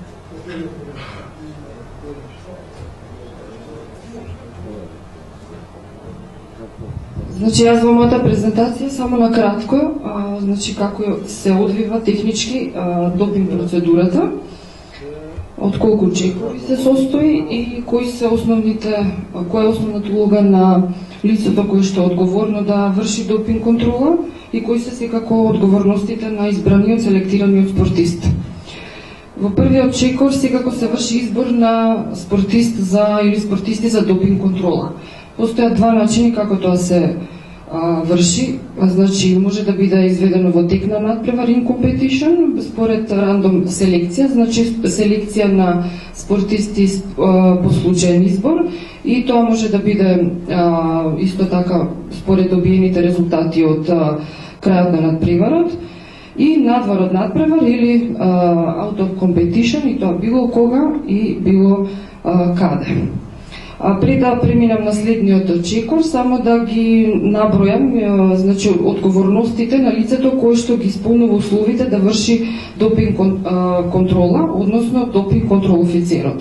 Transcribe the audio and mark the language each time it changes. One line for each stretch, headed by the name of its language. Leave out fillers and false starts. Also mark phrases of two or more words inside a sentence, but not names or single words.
Macedonian: Значи, јас во мојата презентација само на кратко, значи како се одвива технички допинг процедурата, од колку чекори се состои и која е основната улога на лицето кое што е одговорно да врши допинг контрола и кои се секако одговорностите на избраниот селектираниот спортист. Во првиот чекор секако се врши избор на спортист или спортисти за допинг контрола. Постојат два начини како тоа се врши, значи може да биде изведено во тек на надпревар
English: in competition
Macedonian: според рандом селекција, значи селекција на спортисти по случаен избор и тоа може да биде исто така според добиените резултати од крајот на надпреварот и надвор од надпревар или
English: out of competition
Macedonian: и тоа било кога и било каде. Пред да преминам на следниот чекор, само да ги набројам, значи одговорностите на лицето кое што ги исполнува условите да врши допинг контрола, односно допинг контрол офицерот.